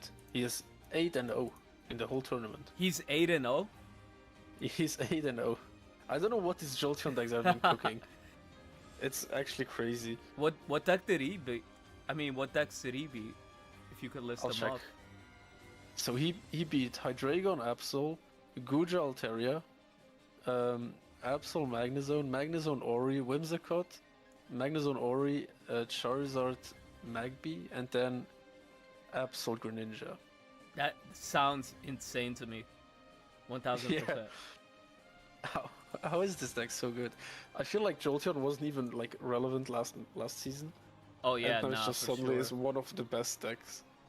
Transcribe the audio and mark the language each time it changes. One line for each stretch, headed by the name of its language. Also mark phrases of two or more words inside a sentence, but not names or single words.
English: He is 8-0 in the whole tournament. He's 8-0? He's 8-0. I don't know what his Jolteon decks have been cooking. It's actually crazy. What deck did he beat? I mean, what decks did he beat? If you could list I'll them check. off. So he beat Hydreigon Absol, Guja Altaria, Absol Magnezone, Magnezone Ori, Whimsicott, Magnezone Ori, Charizard Magby, and then Absol Greninja. That sounds insane to me. 1000%. Yeah. How is this deck so good? I feel like Jolteon wasn't even like relevant last season. Oh yeah, and now nah, it's just for suddenly sure. is one of the best decks.